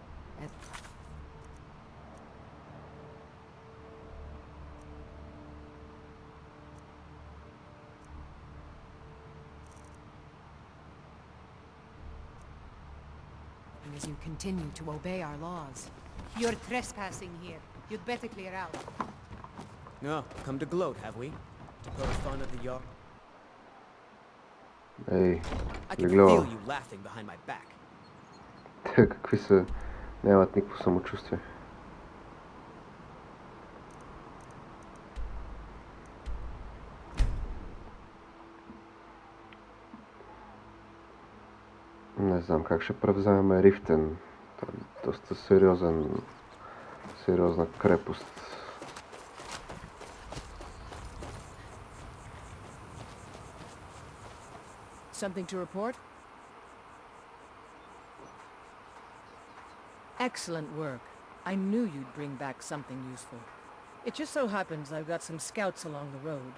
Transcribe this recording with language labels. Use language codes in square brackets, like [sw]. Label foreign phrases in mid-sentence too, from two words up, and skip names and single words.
[en] As you continue to obey our laws. You're trespassing here. You'd better clear out. No, come to gloat, have we? To poke fun of the Jarl. Ej, I can Glego. feel you laughing behind my back. [bg] Какви са... Нямат никакво самочувствие. Не знам как ще превземем Рифтен. Това е доста сериозна крепост. [en] Something to report? Excellent work. I knew you'd bring back something useful. It just so happens I've got some scouts along the road.